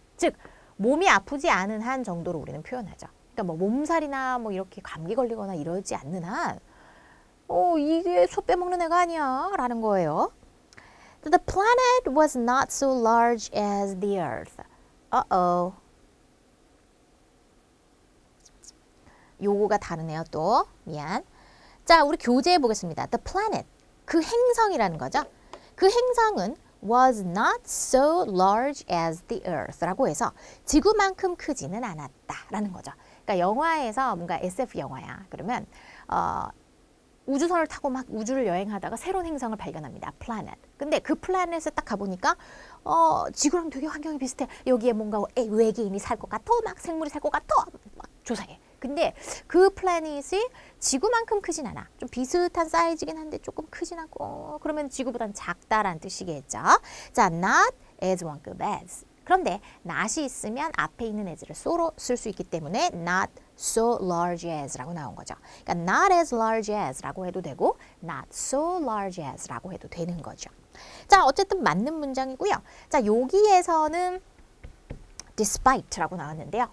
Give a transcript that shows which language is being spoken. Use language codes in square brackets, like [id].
[ko] 즉 몸이 아프지 않은 한 정도로 우리는 표현하죠. 그러니까 뭐 몸살이나 뭐 이렇게 감기 걸리거나 이러지 않는 한 이게 수업 빼먹는 애가 아니야 라는 거예요. [en] The planet was not so large as the earth. Uh-oh. [ko] 요거가 다르네요 또. 미안. 자, 우리 교재해 보겠습니다. [en] The planet. [ko] 그 행성이라는 거죠. 그 행성은 [en] was not so large as the earth [ko] 라고 해서 지구만큼 크지는 않았다라는 거죠. 그러니까 영화에서 뭔가 SF 영화야. 그러면 우주선을 타고 막 우주를 여행하다가 새로운 행성을 발견합니다. [en] planet. [ko] 근데 그 플래닛에 딱 가보니까 지구랑 되게 환경이 비슷해. 여기에 뭔가 외계인이 살 것 같아. 막 생물이 살 것 같아. 막 조사해. 근데 그 플래닛이 지구만큼 크진 않아. 좀 비슷한 사이즈긴 한데 조금 크진 않고 그러면 지구보단 작다라는 뜻이겠죠. 자, not as 원급 as. 그런데 not이 있으면 앞에 있는 as를 so로 쓸 수 있기 때문에 not so large as 라고 나온 거죠. 그러니까 [en] not as large as [ko] 라고 해도 되고 [en] not so large as [ko] 라고 해도 되는 거죠. 자, 어쨌든 맞는 문장이고요. 자, 여기에서는 despite라고 나왔는데요.